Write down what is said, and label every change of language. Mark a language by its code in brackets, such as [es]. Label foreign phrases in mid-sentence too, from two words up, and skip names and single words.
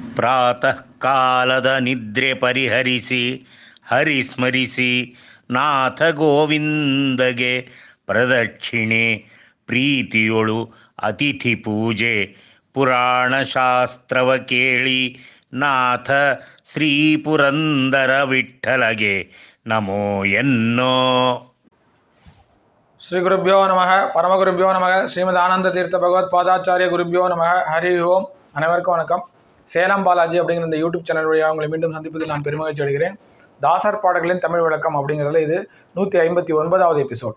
[kn] ಪ್ರಾತಃ ಕಾಲದ ನಿದ್ರೆ ಪರಿಹರಿಸಿ ಹರಿಸ್ಮರಿಸಿ ನಾಥ ಗೋವಿಂದಗೆ ಪ್ರದಕ್ಷಿಣೆ ಪ್ರೀತಿಯೊಳು ಅತಿಥಿ ಪೂಜೆ ಪುರಾಣ ಶಾಸ್ತ್ರವ ಕೇಳಿ ನಾಥ ಶ್ರೀ ಪುರಂದರ ವಿಠ್ಠಲಗೆ ನಮೋ ಎನ್ನೋ. [sa] श्री गुरुभ्यो नमः परमगुरुभ्यो नमः श्रीमद् आनन्द तीर्थ भगवत् पादाचार्य गुरुभ्यो नमः हरि ओम्. [ta] அனைவருக்கும் வணக்கம். சேலம் பாலாஜி அப்படிங்கிற இந்த யூடியூப் சேனல் வழியாக உங்களை மீண்டும் சந்திப்பதில் நான் பெருமகிழ்ச்சி அடைகிறேன். தாசர் பாடல்களின் தமிழ் விளக்கம் அப்படிங்கிறதுல இது 159வது எபிசோட்.